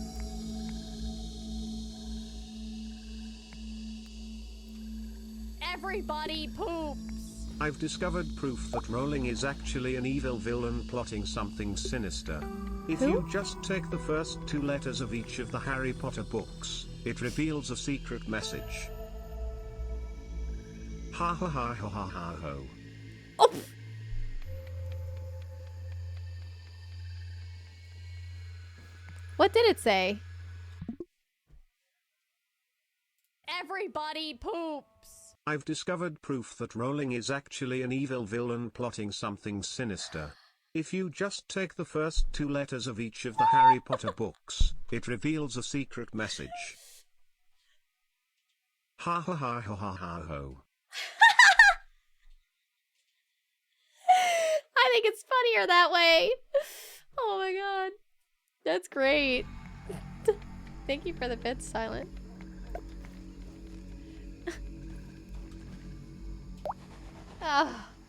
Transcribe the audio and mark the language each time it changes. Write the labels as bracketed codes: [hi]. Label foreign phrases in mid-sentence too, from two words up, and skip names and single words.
[en] Everybody poops! I've discovered proof that Rowling is actually an evil villain plotting something sinister. If you just take the first two letters of each of the Harry Potter books, it reveals a secret message. Ha ha ha ha ha ha ho. Oh! What did it say? Everybody poops! I've discovered proof that Rowling is actually an evil villain plotting something sinister. If you just take the first two letters of each of the Harry Potter books, it reveals a secret message. Ha ha ha ha ha ha ho. I think it's funnier that way. Oh my god. That's great. Thank you for the bits, Silent. Oh.